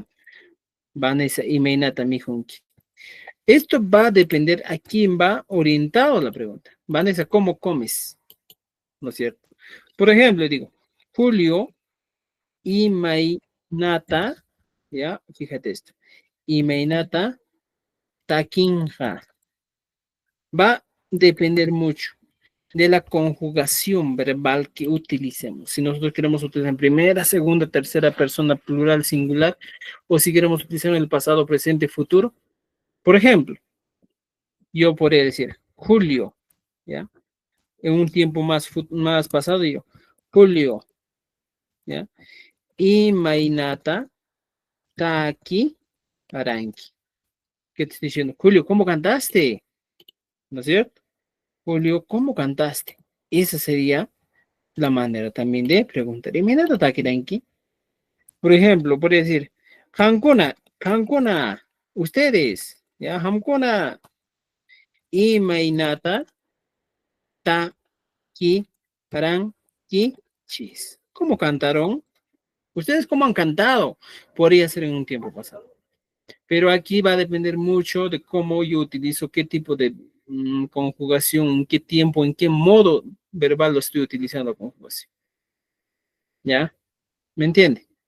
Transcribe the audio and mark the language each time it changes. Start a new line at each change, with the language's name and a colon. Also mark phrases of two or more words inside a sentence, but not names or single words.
Spanish: Vanessa,
Quechua: imainata mi junki.
Spanish: Esto va a depender a quién va orientado la pregunta. Vanessa, ¿cómo comes? ¿No es cierto? Por ejemplo, digo, Julio Imaynata, ya, fíjate esto.
Quechua: Imaynata takinja.
Spanish: Va a depender mucho de la conjugación verbal que utilicemos. Si nosotros queremos utilizar en primera, segunda, tercera persona plural singular, o si queremos utilizar en el pasado, presente, futuro. Por ejemplo, yo podría decir Julio, ¿ya? En un tiempo más pasado, yo, Julio, ¿ya?
Quechua: Imaynata taki aranki.
Spanish: ¿Qué te estoy diciendo? Julio, ¿cómo cantaste? ¿No es cierto? Julio, ¿cómo cantaste? Esa sería la manera también de preguntar.
Quechua: Imaynata taki aranki.
Spanish: Por ejemplo, podría decir, Hankuna, ustedes, ¿ya?
Quechua: Hankuna, Imaynata taki aranki chis.
Spanish: ¿Cómo cantaron? ¿Ustedes cómo han cantado? Podría ser en un tiempo pasado. Pero aquí va a depender mucho de cómo yo utilizo, qué tipo de conjugación, en qué tiempo, en qué modo verbal lo estoy utilizando la conjugación. ¿Ya? ¿Me entiende?